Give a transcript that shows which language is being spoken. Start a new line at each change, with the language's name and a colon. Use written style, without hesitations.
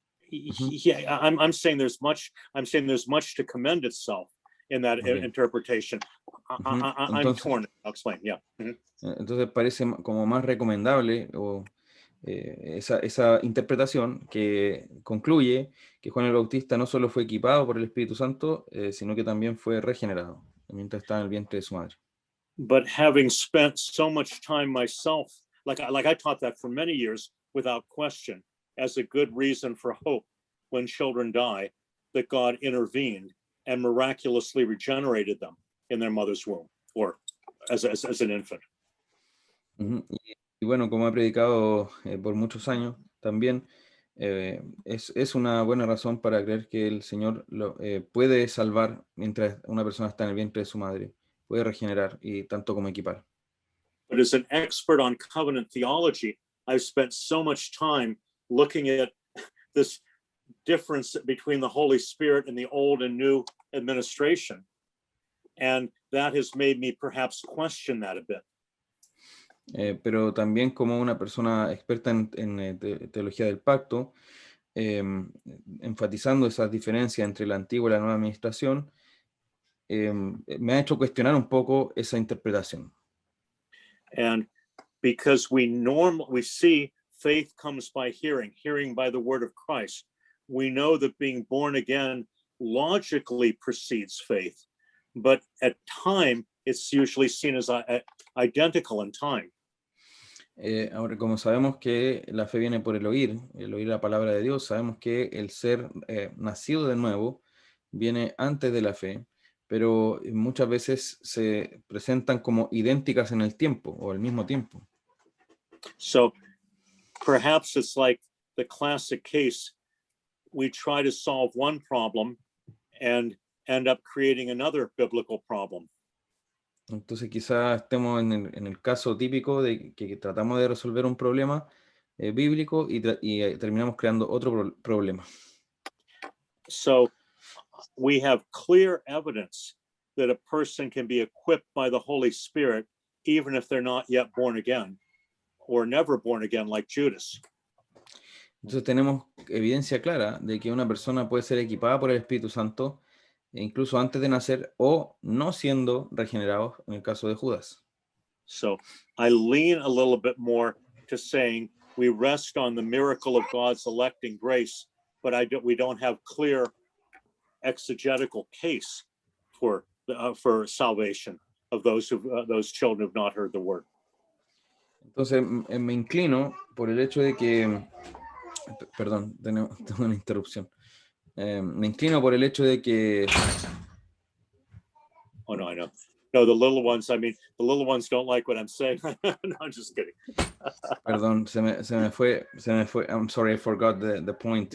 English: Yeah, I'm saying there's much to commend itself in that interpretation. I'm torn. I'll explain. Yeah.
Spanish: Entonces parece como más recomendable esa interpretación que concluye que Juan el Bautista no solo fue equipado por el Espíritu Santo, sino que también fue regenerado mientras estaba en el vientre de su madre.
English: But having spent so much time myself, like I taught that for many years without question, as a good reason for hope when children die, that God intervened and miraculously regenerated them in their mother's womb or as an infant.
Spanish: Y bueno, como he predicado por muchos años, también es una buena razón para creer que el Señor puede salvar mientras una persona está en el vientre de su madre, puede regenerar y tanto como equipar.
English: But as an expert on covenant theology, I've spent so much time looking at this difference between the Holy Spirit and the old and new administration. And that has made me perhaps question that a bit.
Spanish: Pero también como una persona experta en teología del pacto, enfatizando esas diferencias entre la antigua y la nueva administración, me ha hecho cuestionar un poco esa interpretación.
English: And because we see faith comes by hearing by the word of Christ, we know that being born again logically precedes faith, but at time it's usually seen as identical in time.
Spanish: Ahora, como sabemos que la fe viene por el oír la palabra de Dios, sabemos que el ser nacido de nuevo viene antes de la fe, pero muchas veces se presentan como idénticas en el tiempo o al mismo tiempo.
English: So perhaps it's like the classic case, we try to solve one problem and end up creating another biblical problem.
Spanish: Entonces quizás estemos en el caso típico de que tratamos de resolver un problema bíblico y terminamos creando otro problema.
English: So we have clear evidence that a person can be equipped by the Holy Spirit even if they're not yet born again. or never born again like Judas.
Spanish: Entonces tenemos evidencia clara de que una persona puede ser equipada por el Espíritu Santo incluso antes de nacer o no siendo regenerados en el caso de Judas.
English: So I lean a little bit more to saying we rest on the miracle of God's electing grace, but we don't have clear exegetical case for salvation of those children who have not heard the word.
Spanish: Entonces me inclino por el hecho de que, perdón, tengo una interrupción. Me inclino por el hecho de que...
English: Oh, no, I know. No, the little ones, I mean, the little ones don't like what I'm saying. No, I'm just kidding.
Spanish: Perdón, se me fue.
English: I'm sorry, I forgot the point.